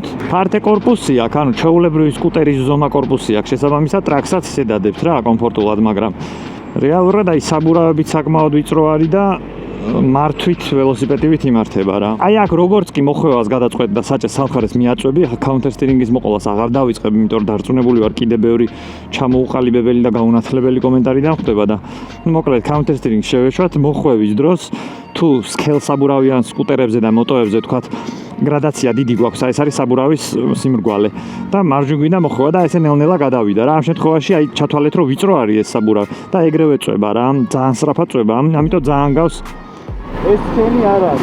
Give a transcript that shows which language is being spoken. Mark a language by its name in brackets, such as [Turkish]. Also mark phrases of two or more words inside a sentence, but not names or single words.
[Georgian] ფართე კორპუსი აქვს, ანუ ჩვეულებრივი სკუტერის ზომა კორპუსი აქვს. შესაბამისად ტრაქსაც ისედადებთ რა, კომფორტულად, მაგრამ რეალურად აი საბურავებით საკმაოდ ვიწრო არის და მართვით ველოსიპედივით იმართება რა. აი აქ როგორც კი მოხვევას გადაწყვეტ და საჭე სამხარეს მიაწვევი, [English] counter steering- [Georgian] ის მოყოლას აღარ დავიწყებ, იმიტომ რომ დარწმუნებული ვარ კიდე ბევრი ჩამოუყალიბებელი და გაუნათლებელი კომენტარი დამხვდება და მოკლედ [English] counter steering [Georgian] შევეშვათ მოხვევის დროს თუ სქელსაბურავიან სკუტერებზე და მოტოებზე თქვათ გრადაცია დიდი გვაქვს, აი ეს არის საბურავის სიმრგვალე და მარჯვიდან მოხვევა და ესე ნელ-ნელა გადავიდა რა. ამ შემთხვევაში აი ჩათვალეთ რომ ვიწრო არის ეს საბურავი და ეგრევე წვება რა, ძალიან სწრაფად წვება, ამიტომ ძალიან გავს ეს ჩვენი არ არის.